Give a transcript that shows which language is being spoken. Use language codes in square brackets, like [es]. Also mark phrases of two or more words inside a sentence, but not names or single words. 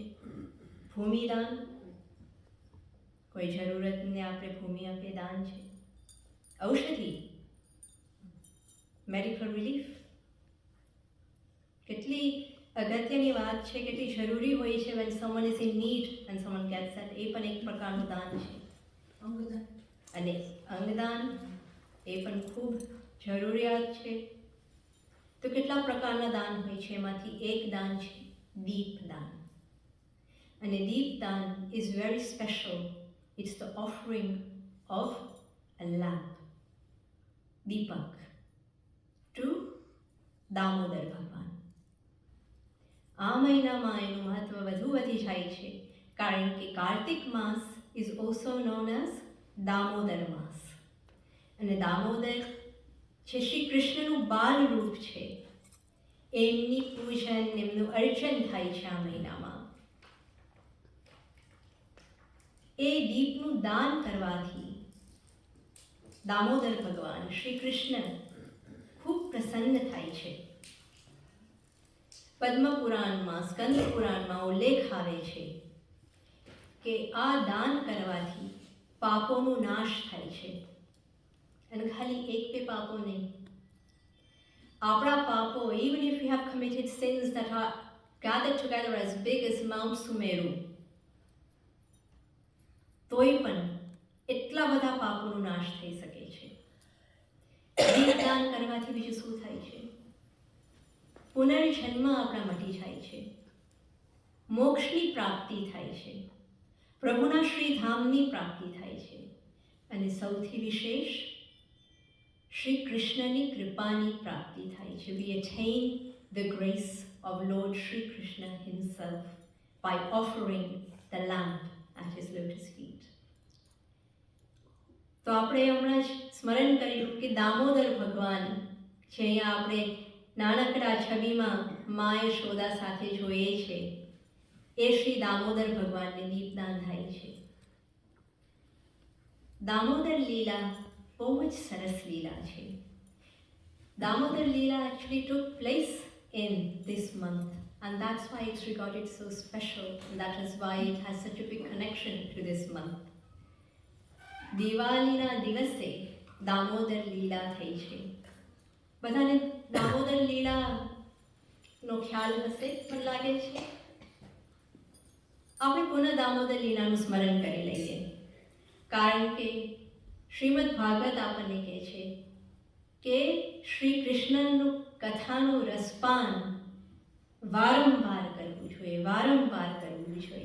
[gu] ભૂમિદાન, કોઈ જરૂરતને આપણે ભૂમિ આપીએ, દાન છે. [en] ઔષધિ, medical relief. [gu] કેટલી અગત્યની વાત છે, કેટલી જરૂરી હોય છે. [en] when someone is in need and someone gets that, [gu] એ પણ એક પ્રકારનું દાન છે. અને અંગદાન, એ પણ ખૂબ જરૂરિયાત છે. તો કેટલા પ્રકારના દાન હોય છે, એમાંથી એક દાન છે દીપદાન. અને દીપદાન [en] is very special. It's the offering of a lamp, દીપક, to દામોદર ભગવાન. [gu] આ મહિનામાં એનું મહત્વ વધુ વધી જાય છે, કારણ કે કાર્તિક માસ [en] is also known as [gu] દામોદર માસ. અને દામોદર જે શ્રી કૃષ્ણનું બાલ રૂપ છે, એમની પૂજન, એમનું અર્ચન થાય છે આ મહિનામાં. એ દીપનું દાન કરવાથી દામોદર ભગવાન શ્રી કૃષ્ણ ખૂબ પ્રસન્ન થાય છે. પદ્મપુરાણમાં, સ્કંદ પુરાણમાં ઉલ્લેખ આવે છે કે આ દાન કરવાથી પાપોનો નાશ થાય છે. અને ખાલી એક બે પાપો નહીં, આપણા પાપો, [en] even if we have committed sins that are gathered together as big as Mount Sumeru, [gu] તોય પણ એટલા બધા પાપોનો નાશ થઈ શકે છે. દીપદાન કરવાથી બીજું શું થાય છે? પુનર્જન્મ આપણા મટી જાય છે, મોક્ષની પ્રાપ્તિ થાય છે, પ્રભુના શ્રીધામની પ્રાપ્તિ થાય છે. અને સૌથી વિશેષ શ્રી કૃષ્ણની કૃપાની પ્રાપ્તિ થાય છે. [en] We attain the grace of Lord Shri Krishna himself by offering the lamp at his lotus feet. [gu] તો આપણે હમણાં જ સ્મરણ કર્યું કે દામોદર ભગવાન જે અહીંયા આપણે નાનકડા છબીમાં મા યશોદા સાથે જોઈએ છે, એ શ્રી દામોદર ભગવાનને દીપદાન થાય છે. દામોદર લીલા બહુ જ સરસ લીલા છે. [en] દામોદર લીલા actually took place in this month, and that's why it's regarded so special, and that is why it has such a big connection to this month. [gu] દિવાળીના દિવસે દામોદર લીલા થઈ છે. બધાને દામોદર લીલાનો ખ્યાલ હશે પણ લાગે છે. આપણે પુનઃ દામોદર લીલાનું સ્મરણ કરી લઈએ, કારણ કે શ્રીમદ ભાગવત આપણને કહે છે કે શ્રી કૃષ્ણનું કથાનું રસપાન વારંવાર કરવું જોઈએ, વારંવાર કરવું જોઈએ.